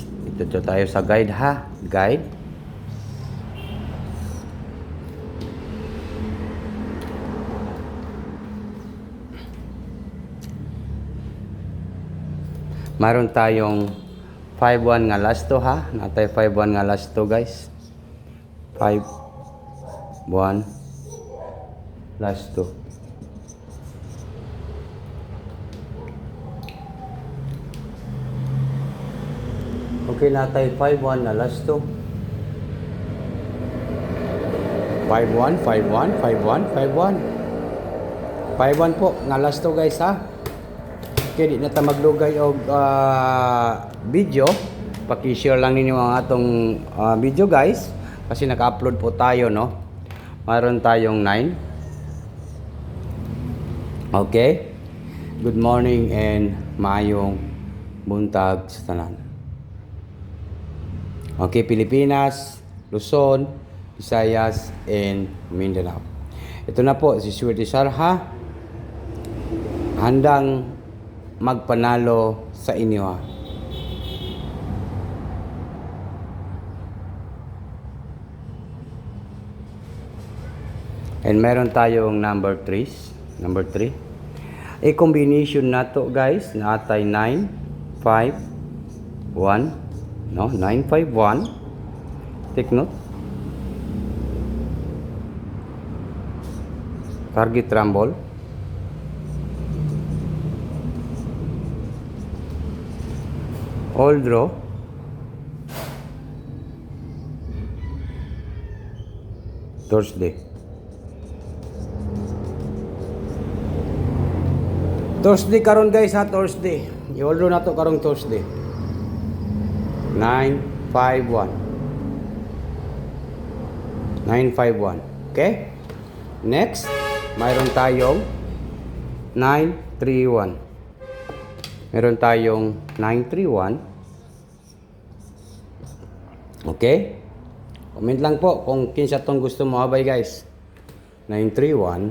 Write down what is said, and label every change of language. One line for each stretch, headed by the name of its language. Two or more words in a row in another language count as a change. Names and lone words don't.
Filipino: Dito tayo sa guide ha. Guide. Mayroon tayong 5-1 nga last to ha.
Cebuano: Natay 5-1 nga last to guys. 5-1 last to. Okay, natay 5-1 na last to. 5-1, 5-1, 5-1, 5-1. 5-1 po, nga last to guys ha. Okay, di na ta maglugay og video. Paki-share lang ninyo ang atong video guys.
Filipino: Kasi naka-upload po tayo, no? Mayroon tayong 9. Okay.
English: Good morning and
Cebuano: mayong buntag sa tanan.
English: Okay, Pilipinas, Luzon, Visayas, and Mindanao.
Filipino: Ito na po, si Swerte Sarha. Handang magpanalo sa inyo ha. And meron tayong number 3. Number 3.
Cebuano: A combination na to guys, na atay 9, 5, 1.
English: No, 951. Take note. Target rumble. All draw. Thursday.
Cebuano: Thursday karon guys ha, Thursday. I-all draw na to karong Thursday. 951. 951. Okay? Next,
Filipino: mayroon tayong 931. Meron tayong 931. Okay?
Cebuano: Comment lang po kung kinsa tong gusto mo habay guys. 931.